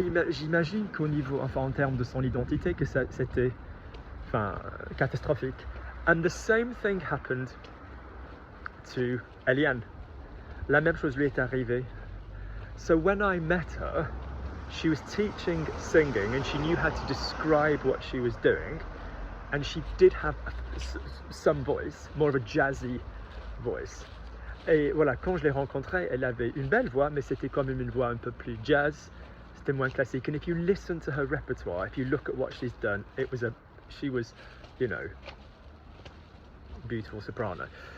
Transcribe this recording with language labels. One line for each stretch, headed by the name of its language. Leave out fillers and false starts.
French: J'imagine qu'au niveau, enfin en termes de son identité, que c'était, enfin, catastrophique.
English: And the same thing happened to Eliane.
French: La même chose lui est arrivée.
English: So when I met her, she was teaching singing and she knew how to describe what she was doing, and she did have some voice, more of a jazzy voice.
French: Et voilà, quand je l'ai rencontrée, elle avait une belle voix, mais c'était quand même une voix un peu plus jazz, c'était moins classique.
English: And if you listen to her repertoire, if you look at what she's done, she was, you know, beautiful soprano.